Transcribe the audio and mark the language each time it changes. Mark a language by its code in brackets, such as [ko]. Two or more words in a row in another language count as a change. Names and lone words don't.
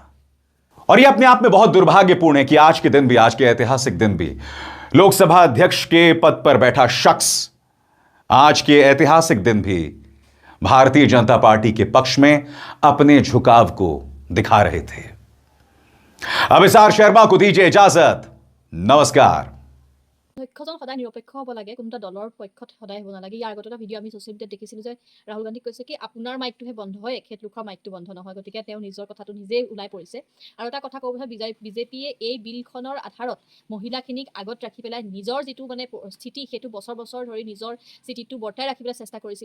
[hi] और यह अपने आप में बहुत दुर्भाग्यपूर्ण है कि आज के दिन भी, आज के ऐतिहासिक दिन भी, लोकसभा अध्यक्ष के पद पर बैठा शख्स आज के ऐतिहासिक दिन भी भारतीय जनता पार्टी के पक्ष में अपने झुकाव को दिखा रहे थे। अभिसार शर्मा को दीजिए इजाजत। नमस्कार। [as] পক্ষজন সদায় নিৰপেক্ষ হ'ব লাগে, কোনো এটা দলৰ পক্ষত সদায় হ'ব নালাগে। ইয়াৰ আগতে এটা ভিডিঅ' আমি [en] social media [as] দেখিছিলোঁ যে ৰাহুল গান্ধীক কৈছে কি আপোনাৰ মাইকটোহে বন্ধ হয়, এখেত লোকৰ মাইকটো বন্ধ নহয়। গতিকে তেওঁ নিজৰ কথাটো নিজেই ওলাই পৰিছে। আৰু এটা কথা ক'ব বিচাৰিছোঁ, বিজেপিয়ে এই বিলখনৰ আধাৰত মহিলাখিনিক আগত ৰাখি পেলাই নিজৰ যিটো মানে স্থিতি, সেইটো বছৰ বছৰ ধৰি নিজৰ স্থিতিটো বৰ্তাই ৰাখিবলৈ চেষ্টা কৰিছিলে।